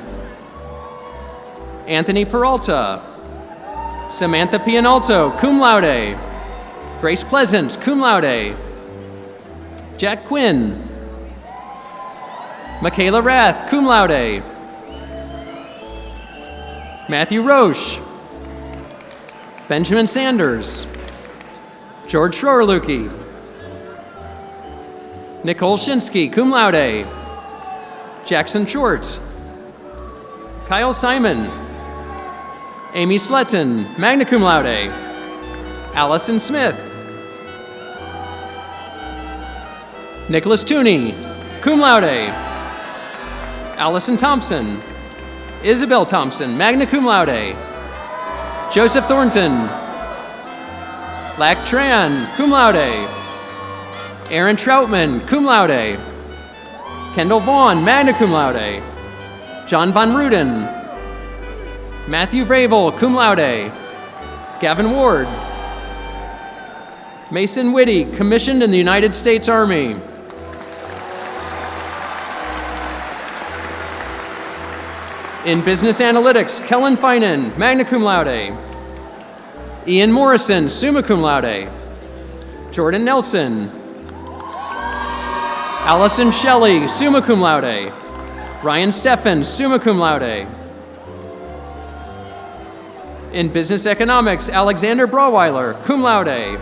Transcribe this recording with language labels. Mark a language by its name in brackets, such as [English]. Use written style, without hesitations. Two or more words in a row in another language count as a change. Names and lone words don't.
[English] Anthony Peralta. Samantha Pianalto, cum laude. Grace Pleasant, cum laude. Jack Quinn. Michaela Rath, cum laude. Matthew Roche. Benjamin Sanders. George Schroerlucki. Nicole Shinsky, cum laude. Jackson Schwartz. Kyle Simon. Amy Sletton, magna cum laude. Allison Smith. Nicholas Tooney, cum laude. Allison Thompson. Isabel Thompson, magna cum laude. Joseph Thornton. Lack Tran, cum laude. Aaron Troutman, cum laude. Kendall Vaughn, magna cum laude. John Von Ruden. Matthew Vrabel, cum laude. Gavin Ward. Mason Whitty, commissioned in the United States Army. In Business Analytics, Kellen Finan, magna cum laude. Ian Morrison, summa cum laude. Jordan Nelson. Allison Shelley, summa cum laude. Ryan Steffen, summa cum laude. In Business Economics, Alexander Braweiler, cum laude.